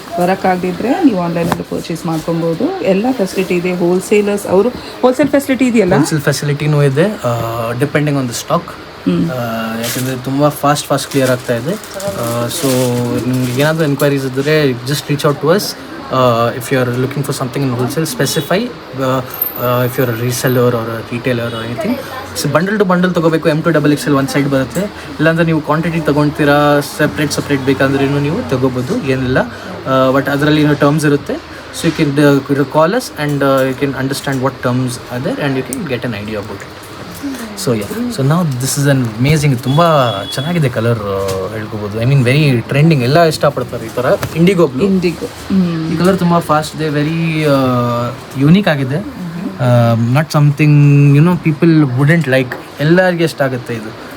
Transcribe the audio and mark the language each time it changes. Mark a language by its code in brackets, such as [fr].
[kn] ಬರೋಕ್ಕಾಗದಿದ್ದರೆ ನೀವು ಆನ್ಲೈನಲ್ಲಿ ಪರ್ಚೇಸ್ ಮಾಡ್ಕೊಬೋದು. ಎಲ್ಲ ಫೆಸಿಲಿಟಿ ಇದೆ. ಹೋಲ್ಸೇಲರ್ಸ್ ಅವರು ಹೋಲ್ಸೇಲ್ ಫೆಸಿಲಿಟಿ ಇದೆಯಲ್ಲ, ಹೋಲ್ಸೇಲ್ ಫೆಸಿಲಿಟಿನೂ ಇದೆ, [en] Depending on the stock. [kn] ಯಾಕೆಂದರೆ ತುಂಬ ಫಾಸ್ಟ್ ಕ್ಲಿಯರ್ ಆಗ್ತಾ ಇದೆ. ಸೊ ನಿಮ್ಗೆ ಏನಾದರೂ ಎನ್ಕ್ವೈರೀಸ್ ಇದ್ದರೆ [en] Just reach out to us. If you are looking for something in wholesale, specify if you are a reseller or a retailer or anything. So bundle to bundle ತಗೋಬೇಕು. [kn] M to XXL ಒಂದು side ಬರುತ್ತೆ. ಇಲ್ಲಾಂದರೆ ನೀವು quantity ತೊಗೊಳ್ತೀರಾ, separate ಬೇಕಂದ್ರೆ ನೀವು ತೊಗೋಬೋದು, ಏನಿಲ್ಲ. But ಅದರಲ್ಲಿ ಏನೋ ಟರ್ಮ್ಸ್ ಇರುತ್ತೆ. [en] So you can call us and you can understand what terms are there and you can get an idea about it. [kn] So ನಾವು [en] This is an amazing. [kn] ತುಂಬ ಚೆನ್ನಾಗಿದೆ colour ಹೇಳ್ಕೊಬೋದು. [en] I mean very trending, [kn] ಎಲ್ಲ ಇಷ್ಟಪಡ್ತಾರೆ ಈ ಥರ. IndiGo ಈ colour ತುಂಬ fast ಇದೆ, ವೆರಿ ಯೂನಿಕ್ ಆಗಿದೆ. [en] Not something people wouldn't like. [kn] ಎಲ್ಲರಿಗೆ ಇಷ್ಟ ಆಗುತ್ತೆ ಇದು.